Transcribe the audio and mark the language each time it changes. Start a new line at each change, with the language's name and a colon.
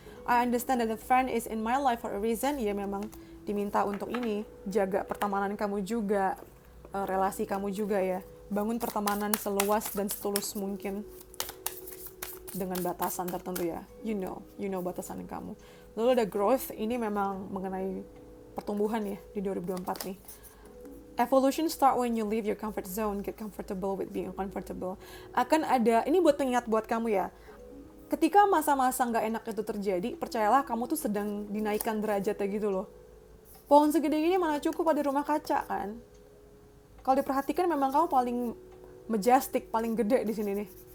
English: I understand that the friend is in my life for a reason.
Indonesian: Ya memang diminta untuk ini. Jaga pertemanan kamu juga. Relasi kamu juga ya. Bangun pertemanan seluas dan setulus mungkin. Dengan batasan tertentu ya.
English: You know
Indonesian: batasan kamu. Lalu ada growth. Ini memang mengenai pertumbuhan ya di 2024 nih.
English: Evolution start when you leave your comfort zone. Get comfortable with being uncomfortable.
Indonesian: Akan ada, ini buat pengingat buat kamu ya. Ketika masa-masa nggak enak itu terjadi, percayalah kamu tuh sedang dinaikkan derajatnya gitu loh. Pohon segede ini mana cukup ada rumah kaca kan? Kalau diperhatikan memang kamu paling majestic, paling gede di sini nih.